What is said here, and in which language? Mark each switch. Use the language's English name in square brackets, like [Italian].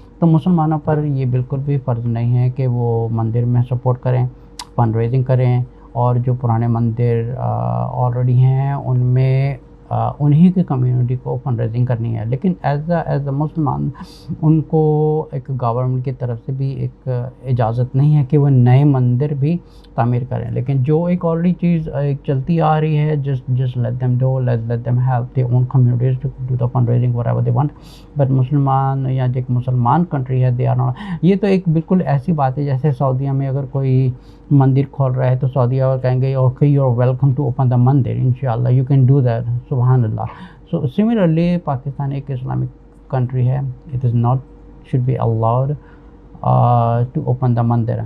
[Urdu] تو مسلمانوں پر یہ بالکل بھی فرض نہیں ہے کہ وہ مندر میں سپورٹ کریں, فنڈ ریزنگ کریں, اور جو پرانے مندر آلریڈی ہیں ان میں انہی کی کمیونٹی کو فنڈ ریزنگ کرنی ہے. لیکن ایز اے مسلمان ان کو ایک گورنمنٹ کی طرف سے بھی ایک اجازت نہیں ہے کہ وہ نئے مندر بھی تعمیر کریں. لیکن جو ایک آلریڈی چیز ایک چلتی آ رہی ہے, [English] just let them do, let them help their own communities to do the fundraising whatever they want. [Urdu] But مسلمان یا جو ایک مسلمان کنٹری ہے, [English] they are not. [Urdu] یہ تو ایک بالکل ایسی بات ہے جیسے سعودیہ میں اگر کوئی مندر کھول رہا ہے تو سعودیہ اور کہیں گے [English] okay you are welcome to open the mandir, انشاءاللہ you can do that, [Urdu] سبحان اللہ. [English] so similarly [Urdu] پاکستان ایک اسلامک کنٹری ہے, [English] It is not should be allowed to open the mandir.